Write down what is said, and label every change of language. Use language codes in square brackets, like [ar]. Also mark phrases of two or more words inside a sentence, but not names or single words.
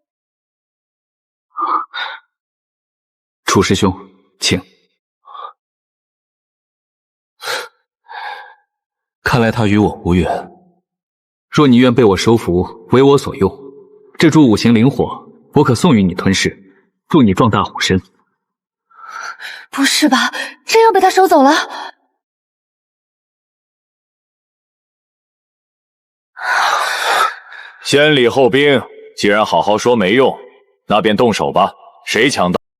[zh] 楚師兄，請。看來他與我無緣。若你願被我收服，為我所用，這株五行靈火，我可送與你吞噬，助你壯大虎身。不是吧，真要被他收走了？先禮後兵，既然好好說沒用，那便動手吧。誰搶到？